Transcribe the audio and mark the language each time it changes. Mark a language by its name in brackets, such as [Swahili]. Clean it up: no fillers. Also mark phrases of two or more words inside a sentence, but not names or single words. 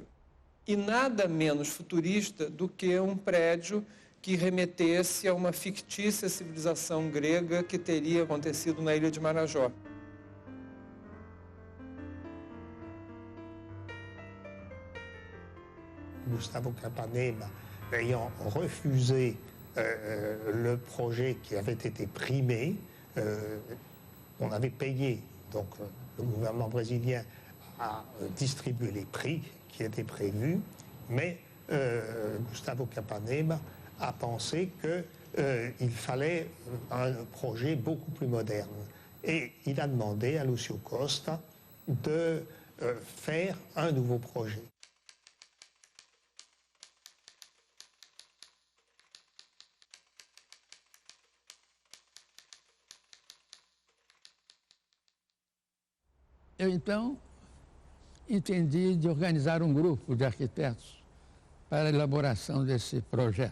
[Portuguese] E nada menos futurista do que um prédio que remetesse a uma fictícia civilização grega que teria acontecido na ilha de Marajó. [French] Gustavo Capanema ayant refusé le projet qui avait été primé, on avait payé, donc le gouvernement brésilien a distribué les prix qui étaient prévus, mais Gustavo Capanema a pensé qu'il fallait un projet beaucoup plus moderne. Et il a demandé à Lúcio Costa de faire un nouveau projet. [Portuguese] Eu, então, entendi de organizar um grupo de arquitetos para a elaboração desse projeto.